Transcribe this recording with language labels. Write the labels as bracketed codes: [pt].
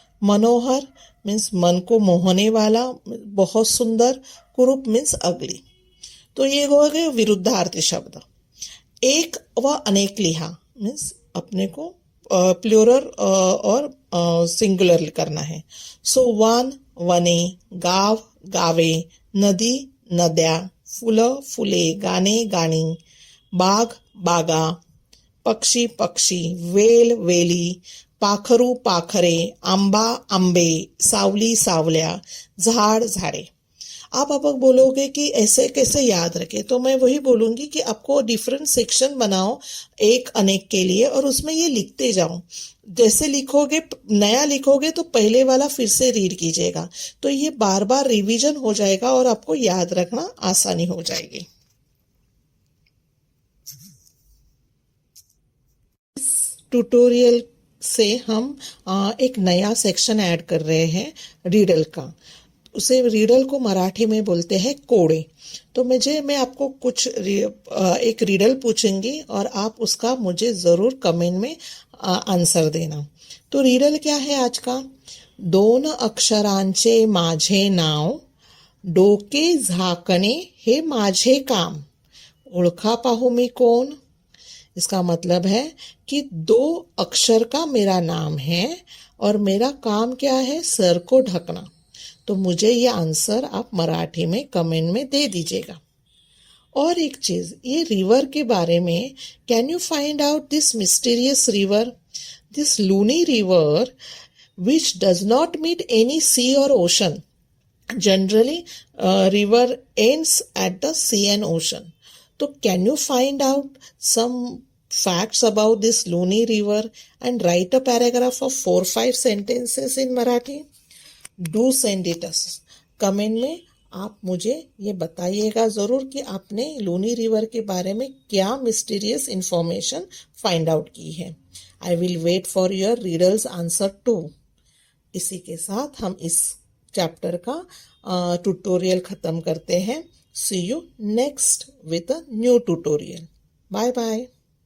[hi] मनोहर means मन को मोहने वाला, बहुत सुंदर. कुरूप मीन्स अगली. तो ये हो गए विरुद्धार्थी शब्द. एक व अनेक लिहा मीन्स अपने को प्लूरल और सिंगुलर करना है. [mr] सो वन वने, गाव गावे, नदी नद्या, फुलं फुले, गाणे गाणी, बाग बागा, पक्षी पक्षी, वेल वेली, पाखरू पाखरे, आंबा आंबे, सावली सावल्या, झाड झाडे. [hi] आप बोलोगे कि ऐसे कैसे याद रखें, तो मैं वही बोलूंगी कि आपको डिफरेंट सेक्शन बनाओ एक अनेक के लिए, और उसमें ये लिखते जाओ. जैसे लिखोगे, नया लिखोगे तो पहले वाला फिर से रीड कीजिएगा, तो ये बार बार रिवीजन हो जाएगा और आपको याद रखना आसानी हो जाएगी. इस ट्यूटोरियल से हम एक नया सेक्शन ऐड कर रहे हैं रीडल का. उसे रिडल को मराठी में बोलते हैं कोड़े। तो मैं आपको एक रिडल पूछूंगी और आप उसका मुझे ज़रूर कमेंट में आंसर देना। तो रिडल क्या है आज का? [mr] 2 अक्षरांचे माझे नाव, डोके झाकणे हे माझे काम, ओळखा पाहू मी कोण? [hi] इसका मतलब है कि 2 अक्षर का मेरा नाम है और मेरा काम क्या है? सर को ढकना। तो मुझे ये आंसर आप मराठी में कमेंट में दे दीजिएगा। और एक चीज, ये रिवर के बारे में, [en] Can you find out this mysterious river, this Luni river which does not meet any sea or ocean. Generally, river ends at the sea and ocean. So, can you find out some facts about this Luni river and write a paragraph of 4-5 sentences in Marathi? Do send it us. [hi] Comment में आप मुझे ये बताइएगा ज़रूर कि आपने Luni river के बारे में क्या मिस्टीरियस इंफॉर्मेशन फाइंड आउट की है। [en] I will wait for your riddles answer too. [hi] इसी के साथ हम इस चैप्टर का ट्यूटोरियल ख़त्म करते हैं। [en] See you next with a new tutorial. Bye bye.